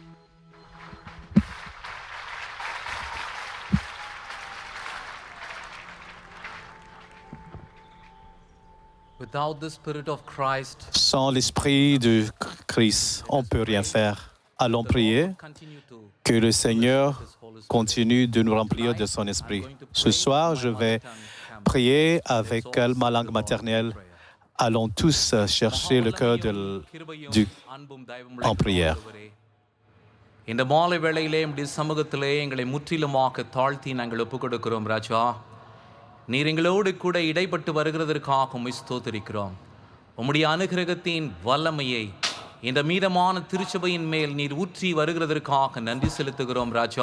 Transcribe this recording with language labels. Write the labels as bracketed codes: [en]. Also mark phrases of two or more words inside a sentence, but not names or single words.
[en] Without the Spirit of Christ, [fr] Sans l'Esprit de Christ, on ne peut rien faire. Allons prier que le Seigneur continue de nous remplir de son Esprit. Ce soir, je vais prier avec ma langue maternelle. Allons tous chercher le cœur en prière. [ta] இந்த மாலை வேளையிலே நம்முடைய சமூகத்திலே எங்களை முற்றிலுமாக தாழ்த்தி நாங்கள் ஒப்புக் கொடுக்கிறோம் ராஜா. நீர் எங்களோடு கூட இடைப்பட்டு வருகிறதற்காக உம்மை ஸ்தோத்திரிக்கிறோம். உம்முடைய அனுகிரகத்தின் வல்லமையை இந்த மீதமான திருச்சபையின் மேல் நீர் ஊற்றி வருகிறதற்காக நன்றி செலுத்துகிறோம் ராஜா.